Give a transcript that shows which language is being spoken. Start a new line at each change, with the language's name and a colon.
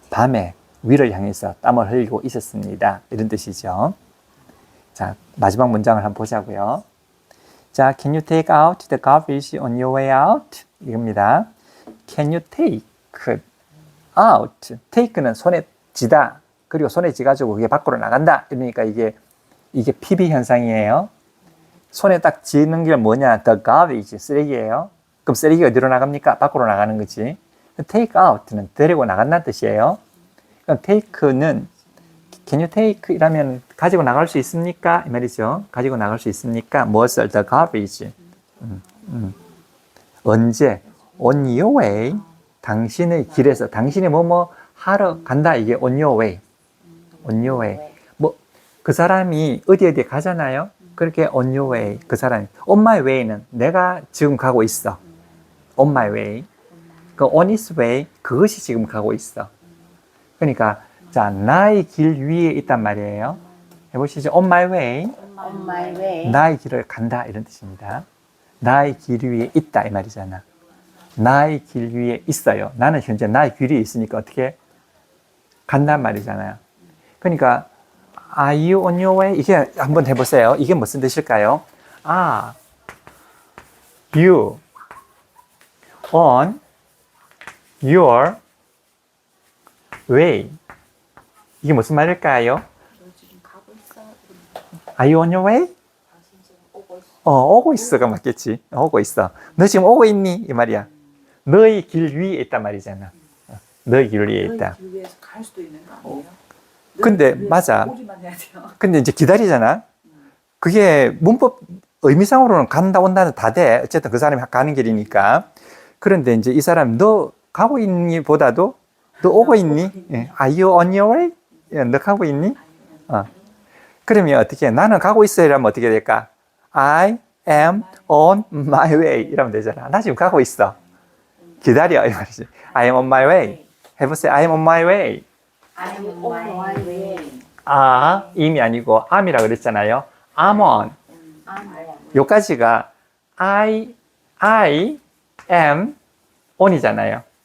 Korean: 밤에 위를 향해서 땀을 흘리고 있었습니다. 이런 뜻이죠. 자, 마지막 문장을 한번 보자고요.
English: 자, can you take out the garbage on your way out?
Korean: 이겁니다.
English: Can you take out?
Korean: take는 손에 쥐다, 그리고 손에 쥐가지고 그게 밖으로 나간다. 그러니까 이게 PB 현상이에요. 손에 딱 쥐는 게 뭐냐?
English: The garbage,
Korean: 쓰레기예요. 그럼 쓰레기가 어디로 나갑니까? 밖으로 나가는 거지. Take out는 데리고 나간다는 뜻이에요. 그럼 take는
English: Can you take?
Korean: 이라면 가지고 나갈 수 있습니까? 이 말이죠. 가지고 나갈 수 있습니까? 무엇을?
English: The garbage.
Korean: 언제?
English: On your way.
Korean: 당신의 길에서. 당신이 뭐뭐 하러 간다.
English: 이게 on your way. on your way.
Korean: 뭐, 그 사람이 어디에 가잖아요. 그렇게
English: on your way.
Korean: 그 사람이.
English: on my way
Korean: 는 내가 지금 가고 있어.
English: on my way. 그 on his way.
Korean: 그것이 지금 가고 있어. 그러니까, 자, 나의 길 위에 있단 말이에요. 해보시죠.
English: on my way. On my way.
Korean: 나의 길을 간다. 이런 뜻입니다. 나의 길 위에 있다. 이 말이잖아. 나의 길 위에 있어요. 나는 현재 나의 길 위에 있으니까 어떻게 간단 말이잖아요. 그러니까
English: Are you on your way?
Korean: 이게 한번 해보세요. 이게 무슨 뜻일까요?
English: Are you on your way?
Korean: 이게 무슨 말일까요? 너 지금 가고 있어?
English: Are you on your way?
Korean: 당신 지금 오고 있어. 오고 있어가 맞겠지. 오고 있어. 너 지금 오고 있니? 이 말이야. 너의 길 위에 있단 말이잖아. 너의 길 위에 있다. 길 위에서 갈 수도 있는 거 아니에요? 근데 길 위에서 맞아. 오기만 해야 돼요. 근데 이제 기다리잖아. 그게 문법 의미상으로는 간다 온다는 다 돼. 어쨌든 그 사람이 가는 길이니까. 그런데 이제 이 사람 너 가고 있니 보다도 너 오고 있니?
English: 예. Are you on your way?
Korean: 예, 너 가고 있니? 그러면 어떻게 나는 가고 있어 이러면 어떻게 될까?
English: I am on my way 이러면 되잖아.
Korean: 나 지금 가고 있어. 기다려 이 말이지.
English: I am on my way.
Korean: 해보세요.
English: I am on my way. I am on my way.
Korean: 아, 임이 아니고 am이라 그랬잖아요.
English: I'm on. I'm on.
Korean: 요까지가 I am on이잖아요.